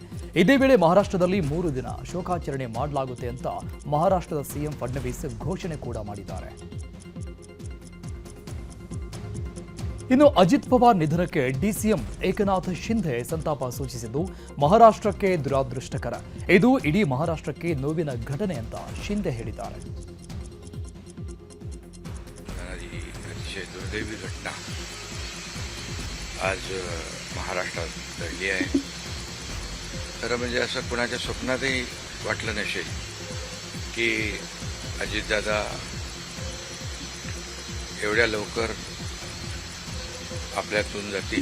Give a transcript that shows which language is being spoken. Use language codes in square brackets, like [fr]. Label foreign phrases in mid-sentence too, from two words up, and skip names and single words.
[kn] ಇದೇ ವೇಳೆ ಮಹಾರಾಷ್ಟ್ರದಲ್ಲಿ 3 ದಿನ ಶೋಕಾಚರಣೆ ಮಾಡಲಾಗುತ್ತೆ ಅಂತ ಮಹಾರಾಷ್ಟ್ರದ ಸಿಎಂ ಫಡ್ನವೀಸ್ ಘೋಷಣೆ ಕೂಡ ಮಾಡಿದ್ದಾರೆ. ಇನ್ನು ಅಜಿತ್ ಪವಾರ್ ನಿಧನಕ್ಕೆ ಡಿಸಿಎಂ ಏಕನಾಥ್ ಶಿಂಧೆ ಸಂತಾಪ ಸೂಚಿಸಿದ್ದು ಮಹಾರಾಷ್ಟ್ರಕ್ಕೆ ದುರಾದೃಷ್ಟಕರ. ಇದು ಇಡೀ ಮಹಾರಾಷ್ಟ್ರಕ್ಕೆ ನೋವಿನ ಘಟನೆ ಅಂತ ಶಿಂಧೆ ಹೇಳಿದ್ದಾರೆ. [mr] अतिशय दुर्दैवी घटना आज महाराष्ट्रात घडली आहे. खरं म्हणजे असं कुणाच्या स्वप्नातही वाटलं नसेल की अजितदादा एवढ्या लवकर आपल्यातून जातील.